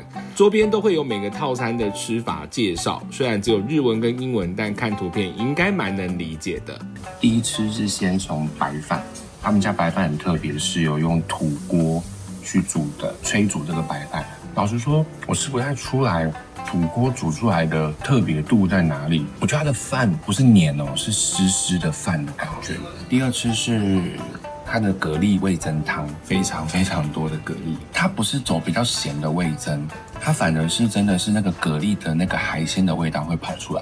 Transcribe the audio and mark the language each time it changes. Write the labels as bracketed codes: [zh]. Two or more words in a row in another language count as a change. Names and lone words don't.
[zh] 桌邊都會有每個套餐的吃法介紹，雖然只有日文跟英文，但看圖片應該蠻能理解的。第一吃是先從白飯。他們家白飯很特別，是有用土鍋去煮的，炊煮這個白飯。老實說，我吃不太出來土鍋煮出來的特別度在哪裡。我覺得它的飯不是黏哦，是濕濕的飯的感覺。第二吃是它的蛤蜊味噌湯，非常非常多的蛤蜊。它不是走比較鹹的味噌，它反而是真的是那個蛤蜊的那個海鮮的味道會跑出來。